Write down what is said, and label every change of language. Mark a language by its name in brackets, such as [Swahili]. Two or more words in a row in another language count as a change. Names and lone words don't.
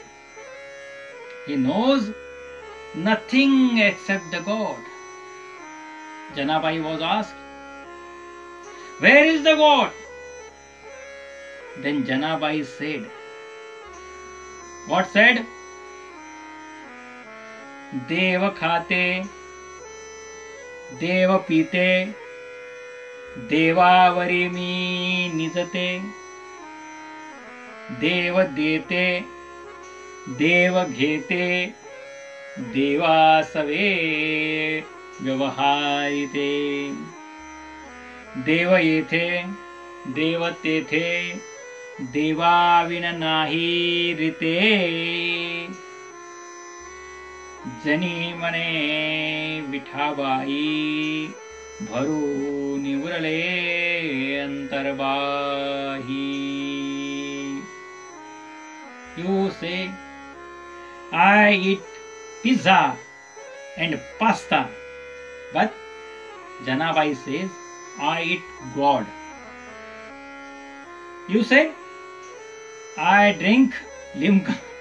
[English] He knows nothing except the God. Janabai was asked, where is the God? Then Janabai said, what said? [Marathi] देव खाते, देव पिते, देव वरिमी निजते, देव देते, देव घेते, देव सवे व्यवहारिते. देव येथे देव तेथे देवा विन नाही रीते. जनी मने विठाबाई भरू निवरले अंतरबाही. [English] You say, I eat pizza and pasta. But Janabai says, I eat God. You say, I drink Limca.